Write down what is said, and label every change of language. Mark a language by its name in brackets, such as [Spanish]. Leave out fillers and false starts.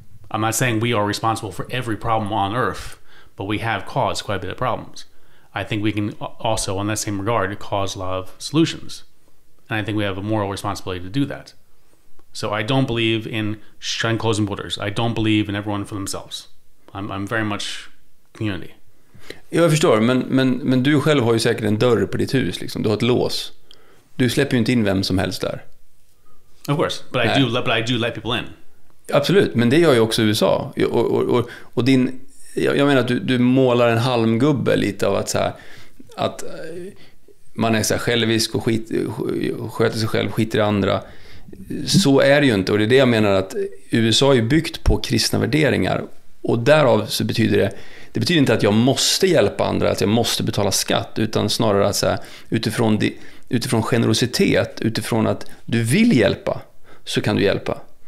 [English] I'm not saying we are responsible for every problem on Earth, but we have caused quite a bit of problems. I think we can also, on that same regard, cause a lot of solutions. And I think we have a moral responsibility to do that. So I don't believe in closing borders. I don't believe in everyone for themselves. I'm very much community. [Swedish] Jag förstår, men du själv har ju säkert en dörr på ditt hus. Liksom. Du har ett lås. Du släpper ju inte in vem som helst där. [English] Of course, but I do let people in. [Swedish] Absolut, men det gör ju också USA. Och jag menar att du målar en halmgubbe lite av att så här, att man är så här självisk och sköter sig själv, skiter i andra. Så är det ju inte, och det är det jag menar, att USA är byggt på kristna värderingar, och därav så betyder det betyder inte att jag måste hjälpa andra, att jag måste betala skatt, utan snarare att så här, utifrån generositet, utifrån att du vill hjälpa, så kan du hjälpa.